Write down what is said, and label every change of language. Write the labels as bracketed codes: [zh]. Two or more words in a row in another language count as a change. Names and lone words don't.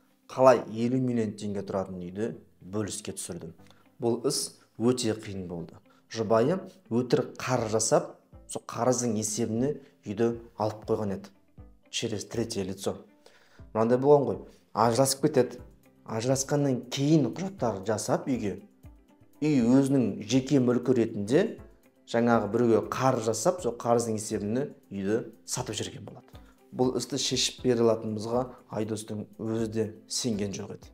[kk] қалай 50 миллион теңге тұратын үйді бөліске түсірдім. Бұл іс өте қиын болды. Жұбайы өтірік қарыз жасап, сол қарыздың есебіне үйді алып қойған еді. [ru] Через третье лицо. [kk] Мынандай болған ғой, ажырасып кетеді. Ажырасқаннан кейін құжаттар жасап үйге, үй өзінің жеке мүлкі ретінде жаңағы біреуге қарыз жасап, сол қарыздың есебіне үйді сатып жүрген болады. Бұл істі шешіп бере алатынымызға Айдостың өзі де сенген жоқ еді.